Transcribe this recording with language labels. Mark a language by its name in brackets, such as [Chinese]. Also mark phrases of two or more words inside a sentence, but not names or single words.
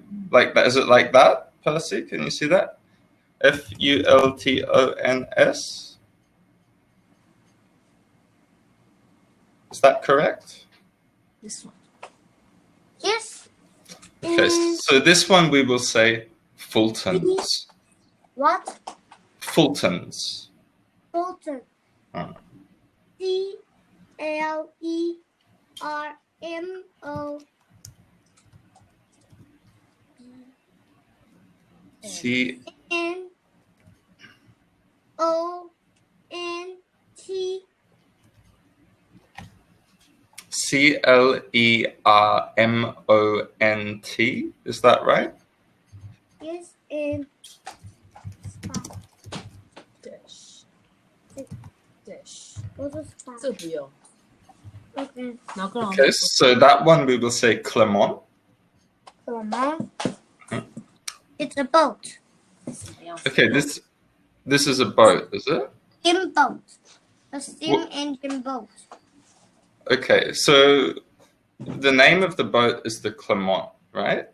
[English] Like that? Is it like that, Percy? Can you see that? F-U-L-T-O-N-S? Is that correct? this one. Yes. Okay, And so this one we will say Fultons. what? Fultons. Fulton. Hmm. C-L-E-R-M-O. C N-O-N-T. C-L-E-R-M-O-N-T. Is that right? Yes, and Dash dash [Chinese] 我是 spy. 这个不用， [English] Okay. [Chinese] 然后跟老 [English] Okay, so that one we will say Clement. Mom. It's a boat. Okay, this is a boat, is it? Steam boat. A steam engine boat. Okay, so the name of the boat is the Clement, right?